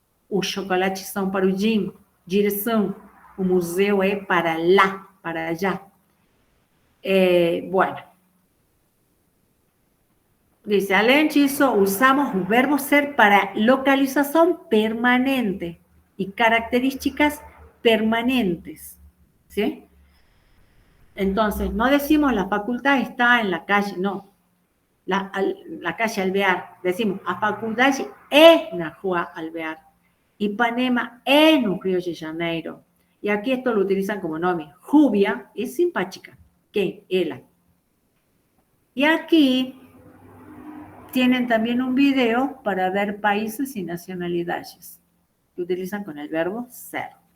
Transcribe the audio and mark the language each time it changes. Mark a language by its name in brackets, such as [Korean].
[Portuguese] Os chocolates são para o gym. Direção. O museu é para lá, [Spanish] para allá. Bueno. [Portuguese] Dice, além disso, usamos o verbo ser para localização permanente y características permanentes. [Spanish] ¿Sí? Entonces, no decimos la facultad está en la calle, no. La calle Alvear. [Portuguese] Decimos, a faculdade é na rua Alvear. Ipanema é no Río de Janeiro. [Spanish] Y aquí esto lo utilizan como nombre. Rubia es simpática. ¿Quién? Ella. Y aquí tienen también un video para ver países y nacionalidades. Que utilizan con el verbo ser.